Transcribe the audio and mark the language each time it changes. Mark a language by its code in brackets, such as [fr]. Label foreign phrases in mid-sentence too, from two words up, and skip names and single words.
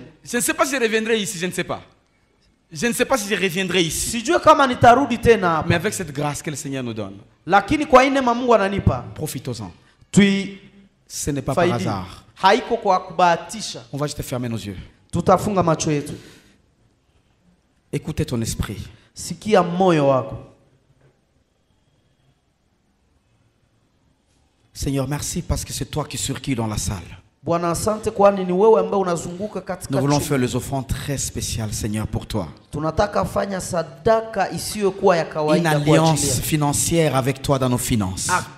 [fr] Je ne sais pas si je reviendrai ici, je ne sais pas. Je ne sais pas si je reviendrai ici. [sw] Sijue kama nitarudi tena hapa. [fr] Mais avec cette grâce que le Seigneur nous donne. [sw] Lakini kwa neema Mungu ananipa. [fr] Profitons-en. Ce n'est pas par hasard. [sw] Haiko kwa kubahatisha. [fr] On va juste fermer nos yeux. [sw] Tutafunga macho yetu. [fr] Écoutez ton esprit. [sw] Sikia moyo wako. [fr] Seigneur, merci parce que c'est toi qui circules dans la salle. Nous voulons faire les offrandes très spéciales, Seigneur, pour toi. Une alliance financière avec toi dans nos finances.